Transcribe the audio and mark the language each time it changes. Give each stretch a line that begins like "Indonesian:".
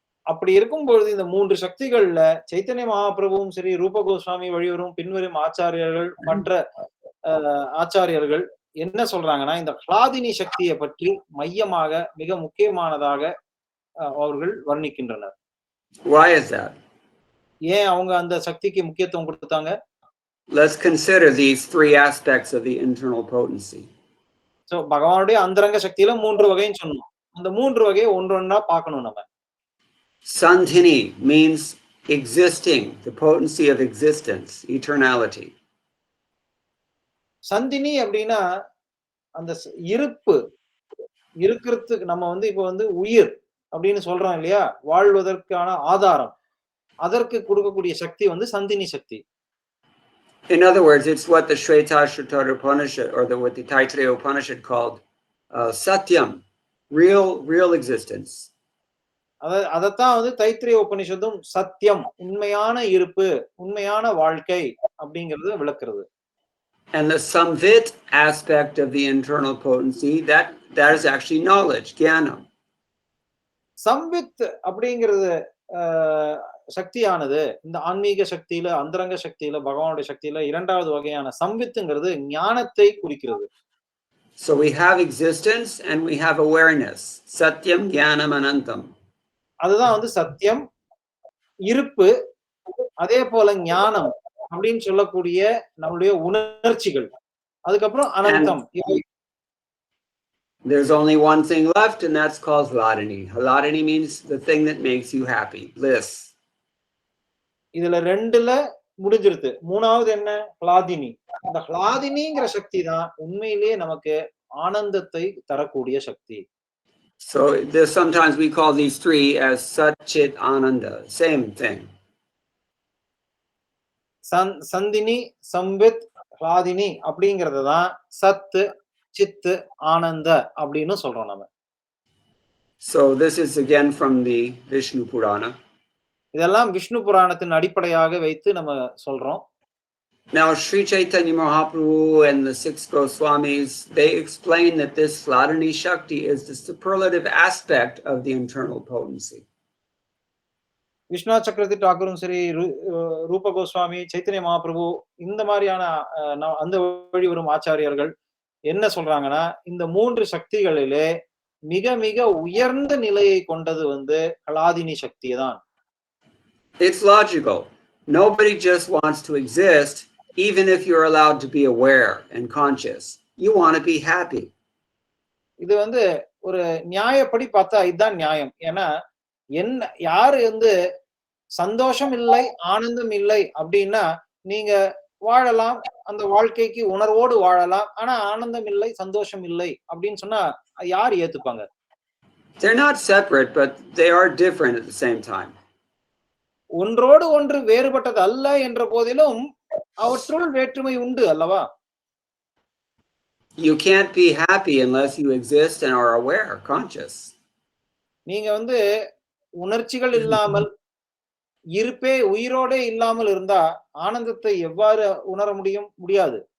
Tamil: அப்படி இருக்கும்பொழுது இந்த 3 சக்திகள்ல சைத்தன்ய மகாபிரபுவும் சரி, ரூப கோஸ்வாமி வழிவரும் பின்வரும் ஆச்சாரியர்கள், மற்ற ஆச்சாரியர்கள் என்ன சொல்றாங்கன்னா, இந்த ஹலாதினி சக்தியை பற்றி மையமாக மிக முக்கியமானதாக அவர்கள் வர்ணிக்கின்றனர்.
English: Why is that?
Tamil: ஏன் அவங்க அந்த சக்திக்கு முக்கியத்துவம் கொடுத்தாங்க?
English: Let's consider these three aspects of the internal potency.
Tamil: So பகவானுடைய அந்தரங்க சக்தியில 3 வகைன்னு சொன்னோம். அந்த 3 வகையை ஒன்றொன்றா பார்க்கணும் நம்ம.
English: Sandhini means existing, the potency of existence, eternality.
Tamil: Chandini அப்படின்னா அந்த இருப்பு இருக்கிறதுக்கு நம்ம வந்து இப்ப வந்து உயிர் அப்படின்னு சொல்றோம் இல்லையா, வாழ்வதற்கான ஆதாரம், அதற்கு கொடுக்கக்கூடிய சக்தி வந்து சந்தினி சக்தி.
English: In other words, it's what the Shvetashvatara Upanishad or what the Taittiriya Upanishad called Satyam, real existence.
Tamil: அதத்தான் வந்து தைத்திரிய உபனிஷத்தும் சத்தியம், உண்மையான இருப்பு, உண்மையான வாழ்க்கை அப்படிங்கறது விளக்குறது.
English: And the samvit aspect of the internal potency, that is actually knowledge, jnanam.
Tamil: சம்வித் அப்படிங்கிறது சக்தியானது இந்த ஆன்மீக சக்தியில, அந்தரங்க சக்தியில, பகவானுடைய சக்தியில இரண்டாவது வகையான சம்வித்துங்கிறது ஞானத்தை குறிக்கிறது.
English: So we have existence and we have awareness.
Sanskrit: Satyam, jnanam, anantam.
Tamil: அதுதான் வந்து சத்தியம், இருப்பு, அதே போல ஞானம் அப்படின்னு சொல்லக்கூடிய நம்மளுடைய உணர்ச்சிகள், அதுக்கப்புறம் அனந்தம்.
English: There's only one thing left, and that's called hladini. Hladini means the thing that makes you happy, bliss.
Tamil: இதுல ரெண்டுல முடிஞ்சிருது. மூணாவது என்ன? ஹ்லாதினி. இந்த ஹ்லாதினிங்கிற சக்தி தான் உண்மையிலேயே நமக்கு ஆனந்தத்தை தரக்கூடிய சக்தி.
English: So there's sometimes we call these three as Sat Chit Ananda, same thing.
Tamil: Chandini, சம்வித், ஹ்லாதினி அப்படிங்கறது தான் சத்து, சித்து, ஆனந்த அப்படின்னு சொல்றோம் நம்ம.
English: So this is again from the Vishnu Purana.
Tamil: இதெல்லாம் விஷ்ணு புராணத்தின் அடிப்படையாக வைத்து நம்ம சொல்றோம்.
English: Now Sri Chaitanya Mahaprabhu and the six Goswamis, they explain that this Hladini Shakti is the superlative aspect of the internal potency.
Tamil: Vishnu சக்கரவர்த்தி டாக்கூரும் சரி, ரூப கோஸ்வாமி, சைத்தன்ய மகாபிரபு, இந்த மாதிரியான அந்த வழி வரும் ஆச்சாரியர்கள் என்ன சொல்றாங்கன்னா, இந்த 3 சக்திகளிலே மிக மிக உயர்ந்த நிலையை கொண்டது வந்து ஹ்லாதினி சக்தி தான்.
English: It's logical. Nobody just wants to exist, even if you're allowed to be aware and conscious. You want to be happy.
Tamil: இது வந்து ஒரு நியாயப்படி பார்த்தா இதுதான் நியாயம். ஏன்னா யாரு வந்து சந்தோஷம் இல்லை, ஆனந்தம் இல்லை அப்படின்னா நீங்க வாழலாம், அந்த வாழ்க்கைக்கு உணர்வோடு வாழலாம். ஆனா ஆனந்தம் இல்லை, சந்தோஷம் இல்லை அப்படின்னு சொன்னா யார் ஏத்துப்பாங்க?
English: They're not separate, but they are different at the same time.
Tamil: ஒன்றோடு ஒன்று வேறுபட்டது அல்ல என்ற போதிலும் அவற்றுள் வேற்றுமை உண்டு அல்லவா?
English: You can't be happy unless you exist and are aware, conscious.
Tamil: நீங்க வந்து உணர்ச்சிகள் இல்லாமல், இருப்பே உயிரோடே இல்லாமல் இருந்தா ஆனந்தத்தை எவ்வாறு உணர முடியாது.